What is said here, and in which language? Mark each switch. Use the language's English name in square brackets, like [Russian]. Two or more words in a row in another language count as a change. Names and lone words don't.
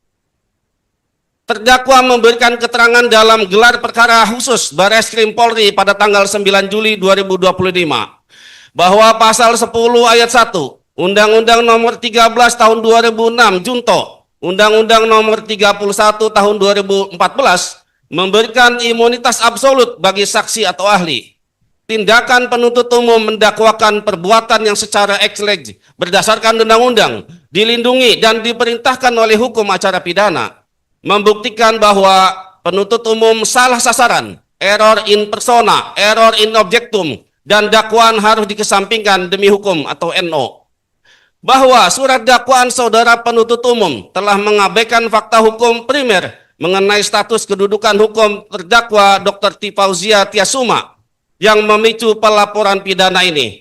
[Indonesian] Terdakwa memberikan keterangan dalam gelar perkara khusus Barreskrim Polri pada tanggal 9 Juli 2025 bahwa pasal 10 ayat 1 Undang-Undang Nomor 13 Tahun 2006 Junto Undang-Undang Nomor 31 Tahun 2014 memberikan imunitas absolut bagi saksi atau ahli. Tindakan penuntut umum mendakwakan perbuatan yang secara [Latin] ex lege [Indonesian] berdasarkan undang-undang dilindungi dan diperintahkan oleh hukum acara pidana, membuktikan bahwa penuntut umum salah sasaran, [Latin] error in persona, error in objectum, [Indonesian] dan dakwaan harus dikesampingkan demi hukum atau NO. Bahwa surat dakwaan saudara penuntut umum telah mengabaikan fakta hukum primer mengenai status kedudukan hukum terdakwa Dr. Tifauzia Tiasuma yang memicu pelaporan pidana ini.